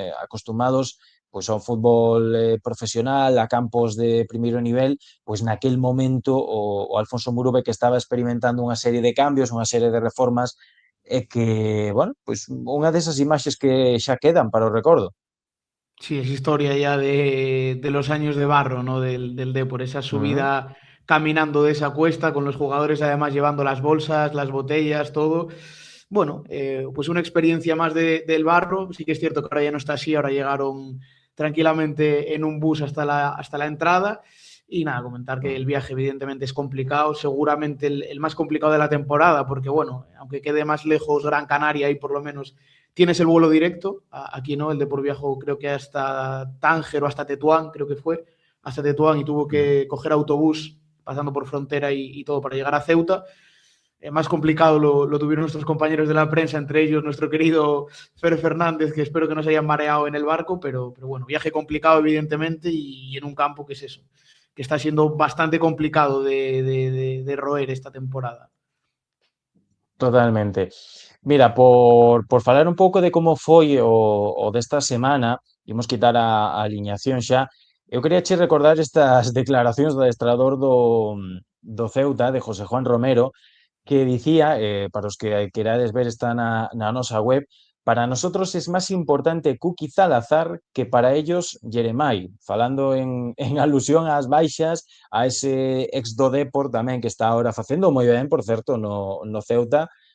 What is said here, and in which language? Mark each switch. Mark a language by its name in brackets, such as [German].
[Galician] Acostumados pois a un fútbol profesional, a campos de primeiro nivel, pois naquel momento o Alfonso Murube que estaba experimentando unha serie de cambios, unha serie de reformas, e que, bueno, pois unha desas imaxes que xa quedan para o recordo. [Spanish] Sí, es historia ya de los años de barro, ¿no? Del Depor, esa Uh -huh. subida caminando de esa cuesta, con los jugadores además llevando las bolsas, las botellas, todo. Bueno, pues una experiencia más del barro. Sí que es cierto que ahora ya no está así, ahora llegaron tranquilamente en un bus hasta la entrada. Y nada, comentar que el viaje evidentemente es complicado, seguramente el más complicado de la temporada, porque bueno, aunque quede más lejos Gran Canaria y por lo menos tienes el vuelo directo, aquí no, el de por viajo creo que hasta Tánger o hasta Tetuán, creo que fue, hasta Tetuán y tuvo Uh -huh. que coger autobús pasando por frontera y todo para llegar a Ceuta. Más complicado lo tuvieron nuestros compañeros de la prensa, entre ellos nuestro querido Fer Fernández, que espero que no se hayan mareado en el barco, pero bueno, viaje complicado evidentemente y en un campo que es eso, que está siendo bastante complicado de roer esta temporada. Totalmente. [Galician] Mira, por falar un pouco de como foi o desta semana, imos quitar a aliñación xa, eu quería che recordar estas declaracións do adestrador do Ceuta, de José Juan Romero, que dicía, para os que querades ver está na nosa web, [Spanish] para nosotros es más importante Kuki Zalazar que para ellos Jeremai, [Galician] falando en alusión ás baixas, a ese ex do Depor tamén que está ahora facendo moi ben, por certo, no Ceuta.